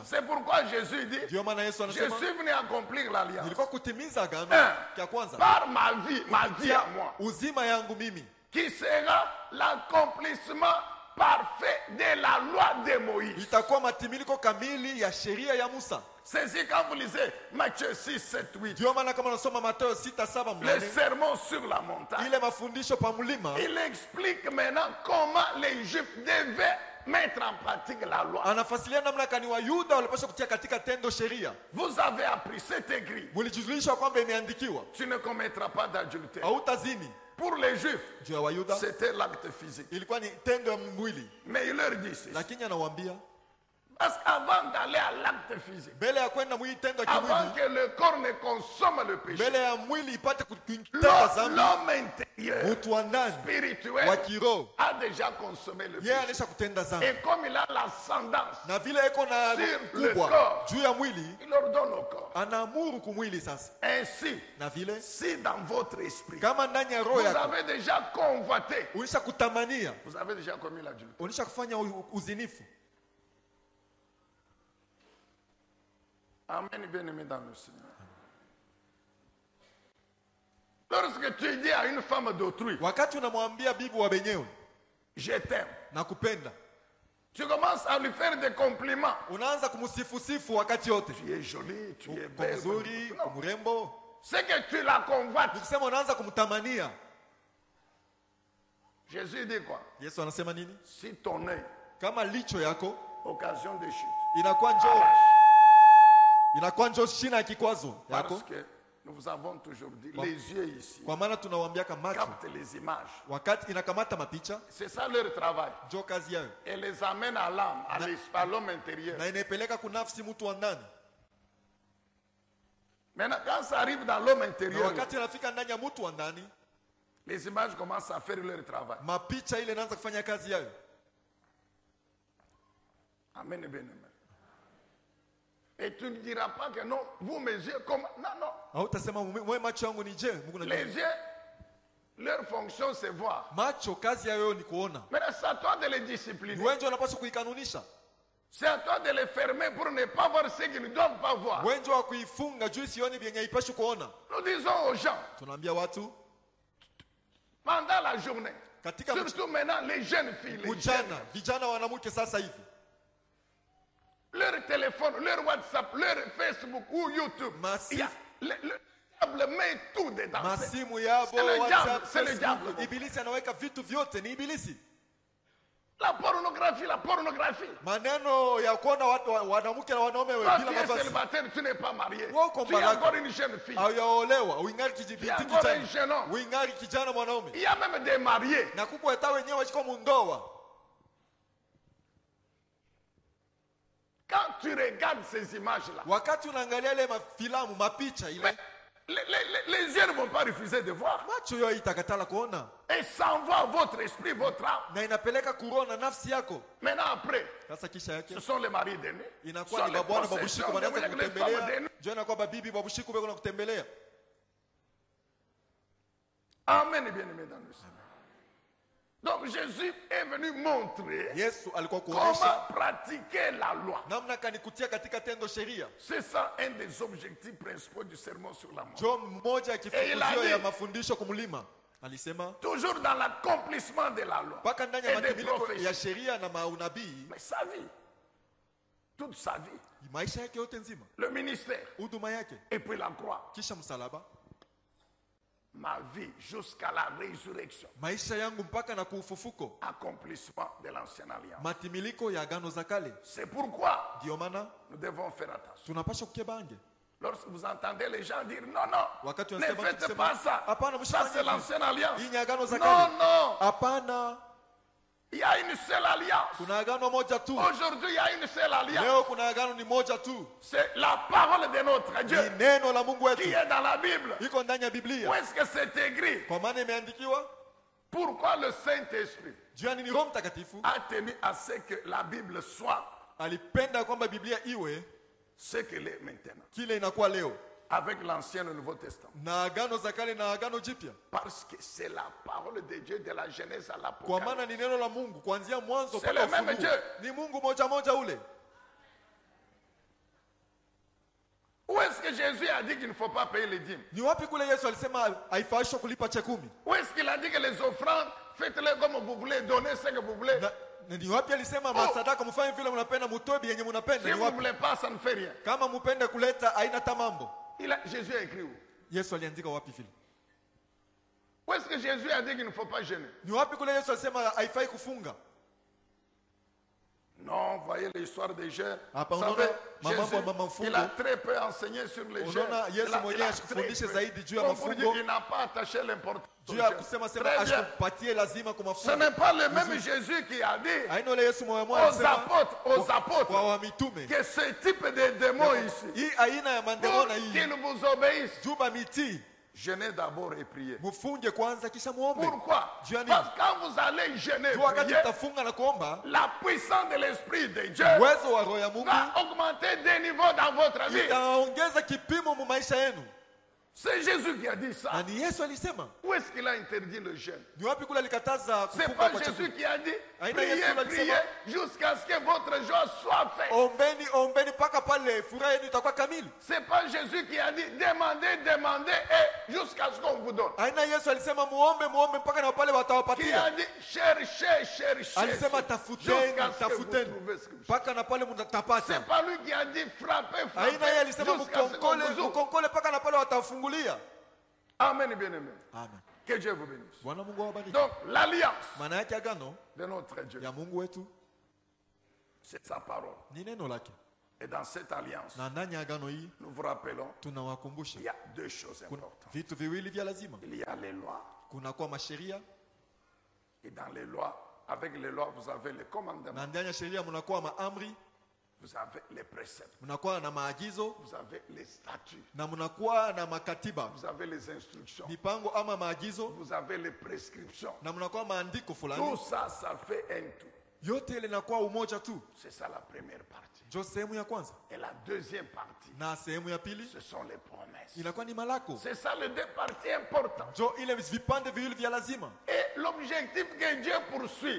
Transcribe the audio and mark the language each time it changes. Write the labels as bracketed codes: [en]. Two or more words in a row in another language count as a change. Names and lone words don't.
[fr] C'est pourquoi Jésus dit, [sw] Ndio maana Yesu [fr] je [sw] anasema [fr] suis venu accomplir l'alliance [sw] nilikuwa kutimiza agano ya kwanza [fr] par ma vie à moi, [sw] uzima yangu mimi, [fr] qui sera l'accomplissement parfait de la loi de Moïse. [sw] itakuwa matimiliko kamili ya sheria ya Musa. [fr] C'est ici quand vous lisez Matthieu 6, 7, 8, [sw] Ndio maana kama unasoma Mathayo 6:7 [fr] le [sw] mnane, [fr] sermon sur la montagne, [sw] ile mafundisho pa mlima, [fr] il explique maintenant comment les Juifs devaient mettre en pratique la loi. [sw] anafasilia namna kani Wayuda walipaswa kutia katika tendo sheria. [fr] Vous avez appris, c'est écrit, [sw] Mulijulishwa kwamba imeandikiwa [fr] tu ne commettras pas d'adultère. [sw] hautazini. [fr] Pour les Juifs, [sw] Juu ya Wayuda [fr] c'était l'acte physique. [sw] ilikuwa ni tendo ya mwili, [fr] Mais il leur dit ceci. [sw] lakini anawaambia [fr] Parce qu'avant d'aller à l'acte physique, [sw] mbele ya kwenda mwili tendo ya [fr] avant [sw] kimwili, [fr] que le corps ne consomme le péché, [sw] mbele ya mwili ipate kutenda dhambi, [fr] l'homme intérieur, [sw] mtu wa ndani wa [fr] spirituel, [sw] kiroho [fr] a déjà consommé le [sw] yeye [fr] péché. [sw] anaisha kutenda dhambi, [fr] Et comme il a l'ascendance, [sw] na vile eko na [fr] Sur le [sw] kubwa [fr] corps. [sw] juu ya mwili, [fr] il ordonne au corps. [sw] anaamuru kumwili. Sasa [fr] Ainsi, [sw] na vile [fr] si dans votre esprit, [sw] kama ndani ya roho [fr] vous [sw] yako [fr] avez déjà convoité, [sw] ulisha kutamania, [fr] vous avez déjà commis l'adultère. [sw] ulisha kufanya uzinifu. [fr] Amen, bien-aimé dans le Seigneur. Lorsque tu dis à une femme d'autrui, [sw] Wakati unamwambia bibi wa benyewe [fr] je t'aime, [sw] na kupenda, [fr] tu commences à lui faire des compliments. [sw] unaanza kumsifusifu wakati yote, [fr] Tu es jolie, tu es [sw] kwa [fr] belle. [sw] mzuri, kwa [fr] Non. [sw] mrembo, [fr] C'est que tu la convoites. [sw] ukisema unaanza kumtamania. [fr] Jésus dit quoi? [sw] Yesu anasema nini? [fr] Si ton œil, [sw] Kama licho yako [fr] occasion de chute, [sw] inakuwa njoo shina ya kikwazo yako, [fr] parce que nous avons toujours dit, les yeux ici [sw] kwa maana tunawambiaka macho [fr] captent les images. [sw] wakati inakamata mapicha, [fr] C'est ça leur travail. [sw] njoo kazi yayo, [fr] Et les amène à l'âme, à l'homme intérieur. [sw] na inaipeleka kunafsi mtu wa ndani, [fr] Maintenant, quand ça arrive dans l'homme [sw] na [fr] intérieur, [sw] wakati inafika ndani ya mtu wa ndani, [fr] les images commencent à faire leur travail. [sw] mapicha ile inaanza kufanya kazi yayo. [fr] Amen et bien-aimé. Et tu ne diras pas que non, vous mes yeux, comme... Non, non. [sw] Hautasema mwe macho yangu ni je, Mungu [fr] Les [sw] najua. [fr] yeux, leur fonction c'est voir. [sw] Macho kazi yayo ni kuona. [fr] Maintenant, c'est à toi de les [sw] Ni [fr] discipliner. [sw] wewe ndio unapaswa kuikanunisha. [fr] C'est à toi de les fermer pour ne pas voir ce qu'ils ne doivent pas voir. [sw] Wewe ndio wa kuifunga juu sioni vyenye haipashi kuona. [fr] Nous disons aux gens, [sw] Tunaambia watu [fr] pendant la journée, [sw] katika [fr] surtout maintenant les jeunes filles, les [sw] mchana, [fr] jeunes, [sw] vijana wanamke sasa hivi, [fr] leur téléphone, leur WhatsApp, leur Facebook ou YouTube, Massif. il y a le diable met tout dedans. [sw] masimu yabo, [fr] C'est le diable, WhatsApp, c'est le diable. [sw] Facebook, ibilisi anaweka vitu vyote, ni ibilisi. [fr] La pornographie. [sw] Maneno ya kuona watu wanawake na wanaume [fr] Toi, [sw] bila [fr] tu es [sw] mavazi. [fr] célibataire, tu n'es pas marié. [sw] Wewe uko [fr] Tu es [sw] mbaraka. [fr] encore une jeune fille. [sw] Haujaolewa, uingali [fr] Tu es [sw] kijibiti [fr] encore un [sw] kijana. [fr] jeune homme. [sw] Uingali kijana mwanaume. [fr] Il y a même des mariés. [sw] Na kuko hata wenyewe wachiko mundoa. [fr] Quand tu regardes ces images-là, [sw] Wakati unaangalia ile mafilamu, mapicha ile, [fr] les yeux ne vont pas refuser de voir. [sw] macho yao itakatala kuona. [fr] Et ça envoie votre esprit, votre âme. [sw] Na inapeleka kuroho na nafsi yako. [fr] Maintenant après, [sw] Sasa kisha yake [fr] ce sont les maris d'aînés. Ce [sw] inakuwa [fr] sont [sw] ni [fr] les [sw] babwana [fr] possessions [sw] babushiku wanaanza [fr] les femmes [sw] kukutembelea. [fr] d'aînés. [sw] Njoo inakuwa babibi babushiku beko na kutembelea. [fr] Amen, bien-aimés dans le Seigneur. Donc Jésus est venu montrer [sw] Yesu alikuwa [fr] comment [sw] kuonesha [fr] pratiquer la loi. [sw] namna kanikutia katika tendo sheria. [fr] C'est ça un des objectifs principaux du sermon sur la mort. [sw] Njoo mmoja ya kifukuzio ya mafundisho kumlima. Alisema [fr] Toujours dans l'accomplissement de la loi [sw] mpaka ndani [fr] et [sw] ya [fr] des [sw] matimiko [fr] prophéties. [sw] ya sheria na maunabii, [fr] Mais sa vie, toute sa vie, [sw] maisha yake yote nzima, [fr] le ministère [sw] huduma yake, [fr] et puis la croix, [sw] kisha msalaba, [fr] ma vie jusqu'à la résurrection, [sw] maisha yangu mpaka na kuufufuko, [fr] accomplissement de l'ancienne alliance. [sw] matimiliko ya agano za kale. [fr] C'est pourquoi [sw] Ndio maana [fr] nous devons faire attention. [sw] tunapaswa kukebange. [fr] Lorsque vous entendez les gens dire non, non, [sw] Wakati [fr] ne [sw] unasikia watu [fr] faites [sw] kusema, [fr] pas ça, [sw] hapana, [fr] ça [sw] msifanye [fr] c'est [sw] hivi. [fr] l'ancienne alliance. [sw] Hii ni agano za [fr] Non, [sw] kale. [fr] non, [sw] Hapana, [fr] il y a une seule alliance. [sw] kuna agano moja tu. [fr] Aujourd'hui, il y a une seule alliance. [sw] Leo kuna agano ni moja tu. [fr] C'est la parole de notre [sw] Ni [fr] Dieu [sw] neno la Mungu [fr] qui [sw] wetu. [fr] est dans la Bible. [sw] Iko ndani ya [fr] Où [sw] Biblia. [fr] est-ce que c'est écrit? [sw] Kwa maana imeandikiwa, [fr] Pourquoi le Saint-Esprit [sw] juu ya nini Roho Mtakatifu [fr] a tenu à ce que la Bible soit [sw] alipenda kwamba Biblia iwe [fr] ce qu'elle est maintenant, [sw] kile inakuwa leo, [fr] avec l'Ancien et le Nouveau Testament? [sw] na agano za kale na agano jipya. [fr] Parce que c'est la parole de Dieu de la Genèse à [sw] Kwa [fr] l'Apocalypse. [sw] maana ni neno la Mungu kuanzia mwanzo [fr] C'est [sw] mpaka [fr] le même [sw] ufunuo. [fr] Dieu. [sw] Ni Mungu moja moja ule. [fr] Où est-ce que Jésus a dit qu'il ne faut pas payer les dîmes? [sw] Ni wapi kule Yesu alisema haifai kulipa cha 10? [fr] Où est-ce qu'il a dit que les offrandes, faites-les comme vous voulez, donnez ce que vous voulez? [sw] Na ni wapi alisema masadaka mfanye vile mnapenda, mutoe yenye mnapenda? [fr] Si [sw] Ni [fr] vous ne [sw] wapi? [fr] voulez pas, ça ne fait rien. [sw] Kama mpende kuleta haina tamambo. [fr] Jésus a écrit où? [sw] Yesu aliandika wapi vile? [fr] Où est-ce que Jésus a dit qu'il ne faut pas jeûner? [sw] Ni wapi kule Yesu alisema haifai kufunga? [fr] Non, voyez l'histoire des jeûnes. [sw] Hapa [fr] Vous [sw] unaona [fr] savez, [sw] mambo [fr] Jésus, [sw] ya mafungo. [fr] il a très peu enseigné sur les jeûnes. [sw] Unaona Yesu mwenyewe ashikufundishe zaidi juu ya mafungo. [fr] Il n'a pas attaché l'importance. [sw] Juu ya kusema sema [fr] Très bien. [sw] ashikupatie lazima kwa [fr] Ce [sw] mafungo. [fr] n'est pas le même Jésus qui a dit [sw] Haina ule Yesu mwenyewe [fr] aux [sw] alisema [fr] apôtres [sw] kwa wamitume [fr] que ce type de démon ici, [sw] hii aina ya [fr] pour [sw] mandemona hii [fr] qu'ils vous obéissent, juba miti jeûnez d'abord et priez. [sw] mufunge kwanza kisha muombe. [fr] Pourquoi? [sw] Juu ya nini? [fr] Parce que quand vous allez jeûner et [sw] Juu wakati [fr] prier, [sw] utafunga na kuomba, [fr] la puissance de l'Esprit de Dieu [sw] uwezo wa roho ya Mungu [fr] va augmenter des niveaux dans votre vie. [sw] itaongeza kipimo mu maisha yenu. [fr] C'est Jésus qui a dit ça. [sw] Na ni Yesu alisema. [fr] Où est-ce qu'il a interdit le jeûne? [sw] Ni wapi kule alikataza [fr] C'est [sw] kufunga [fr] pas [sw] kwa [fr] Jésus [sw] chakula? [fr] qui a dit [sw] Aina [fr] priez, [sw] Yesu alisema. [fr] priez jusqu'à ce que votre joie soit faite. [sw] Ombeni, ombeni mpaka pale furaha yenu itakuwa kamili. [fr] C'est pas Jésus qui a dit demandez, demandez et jusqu'à ce qu'on vous donne. [sw] Aina Yesu alisema muombe, muombe mpaka na pale [fr] Qui a [sw] watawapatia. [fr] dit cherchez, cherchez [sw] Alisema tafuteni, [fr] jusqu'à ce que vous [sw] tafuteni [fr] trouvez ce que vous cherchez. [sw] mpaka na pale mtapata. [fr] C'est pas lui qui a dit frappez, [sw] Aina yeye [fr] frappez [sw] alisema [fr] jusqu'à ce qu'on [sw] mkonkole, [fr] vous ouvre. [sw] mkonkole mpaka na pale watafungulia. [fr] Amen, bien-aimé. Amen. Que Dieu vous bénisse. [sw] Bwana Mungu awabariki. [fr] Donc l'alliance [sw] Maana yake agano [fr] de notre Dieu, [sw] ya Mungu wetu [fr] c'est sa parole. [sw] ni neno lake. [fr] Et dans cette alliance, [sw] Na ndani ya agano hii [fr] nous vous rappelons, [sw] tunawakumbusha [fr] il y a deux choses [sw] kuna [fr] importantes. [sw] vitu viwili vya lazima. [fr] Il y a les lois. [sw] Kuna kwa masheria [fr] Et dans les lois, avec les lois, vous avez les commandements, [sw] na ndani ya sheria mnakuwa maamri, [fr] vous avez les préceptes, [sw] mnakuwa na maagizo [fr] vous avez les statuts, [sw] na mnakuwa na makatiba, [fr] vous avez les instructions, [sw] mipango ama maagizo [fr] vous avez les prescriptions. [sw] na mnakuwa maandiko [fr] Tout [sw] fulani. [fr] ça, ça fait un tout. [sw] Yote ile inakuwa umoja tu. [fr] C'est ça la première partie. [sw] Jo sehemu ya kwanza [fr] Et la deuxième partie, [sw] na sehemu ya pili [fr] ce sont les promesses. [sw] inakuwa ni malako. [fr] C'est ça les deux parties importantes. [sw] Jo ile vipande viwili vya lazima. [fr] Et l'objectif que Dieu poursuit